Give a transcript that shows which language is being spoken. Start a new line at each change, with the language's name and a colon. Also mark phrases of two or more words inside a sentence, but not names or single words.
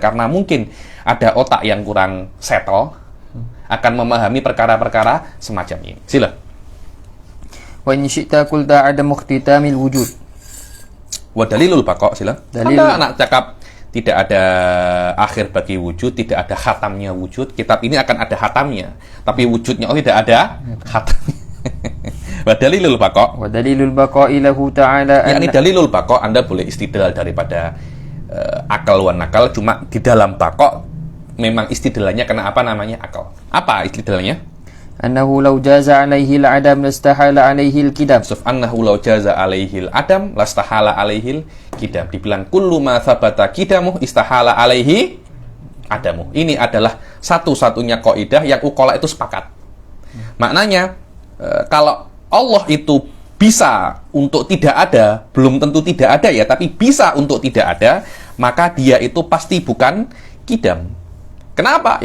Malay: Karena mungkin ada otak yang kurang settle akan memahami perkara-perkara semacam ini. Sila.
Arabic: وإن شئت قلت عدم اختتام الوجود. ودليل البقاء,
Malay: sila. Dalil. Anda anak cakap tidak ada akhir bagi wujud, tidak ada khatamnya wujud. Kitab ini akan ada khatamnya, tapi wujudnya tidak ada khatamnya.
Arabic: ودليل البقاء. ودليل البقاء له تعالى. يعني دليل البقاء,
Malay: Anda boleh istidlal daripada akal
Arabic: والنقل,
Malay: cuma di dalam baqa memang istidlalnya kena apa namanya akal. Apa istidlalnya?
Arabic: أنه لو جاز عليه العدم لاستحال عليه القدم. أنه لو جاز عليه العدم لاستحال عليه القدم. Dibilang كل ما ثبت قدمه استحال عليه عدمه.
Malay: Ini adalah satu-satunya kaidah yang uqala itu sepakat.
Indonesian: Maknanya kalau Allah itu bisa untuk tidak ada, belum tentu tidak ada ya, tapi bisa untuk tidak ada, maka dia itu pasti bukan qidam. Kenapa?